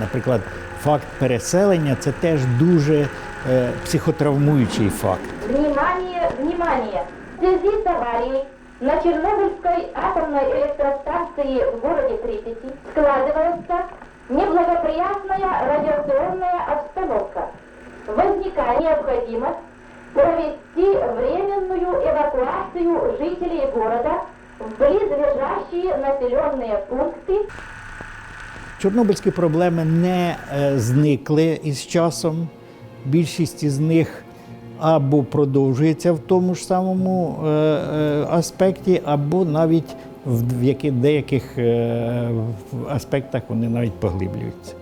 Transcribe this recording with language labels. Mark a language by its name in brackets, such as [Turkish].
[Ukrainian] Наприклад, факт переселення – це теж дуже психотравмуючий факт. [Russian] Внимание, внимание! В связи с аварией на Чернобыльской атомной электростанции в городе Припяти складывается неблагоприятная радиационная обстановка. Возникает необходимость провести временную эвакуацию жителей города в близлежащие населенные пункты. [Ukrainian] Чорнобильські проблеми не зникли із часом. Більшість із них або продовжується в тому ж самому аспекті, або навіть в деяких аспектах вони навіть поглиблюються.